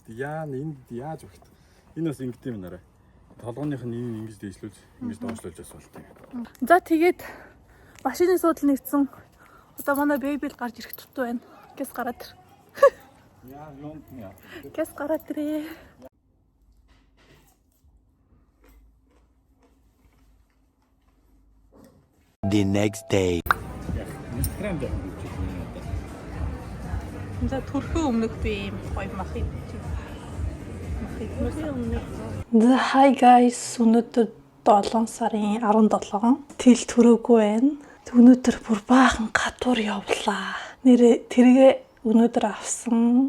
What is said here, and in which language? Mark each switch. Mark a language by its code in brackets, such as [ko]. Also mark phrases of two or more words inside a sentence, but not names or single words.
[mn] Энд яаж өгөх вэ? Энэ бас ингээд юм нараа. Толгойных нь энийг ингэж дээшлүүлж, ингэж доошлуулж бас болтой. За тэгээд машины суудлын нэгдсэн. Одоо манай бэйбил гарч ирэх тутуу байна. Гэс гараад ир. Яа, юм яа. Гэс гараад ирээ. [en] The next day. [mn] За төрхөө өмнөх би юм гоё махыг. За [en] hi guys, [mn] өнөөдөр 7 сарын 17 тэл төрөөгүй байна. Өнөөдөр бүр баахан гадуур явлаа. Нэрээ тэргээ өнөөдөр авсан.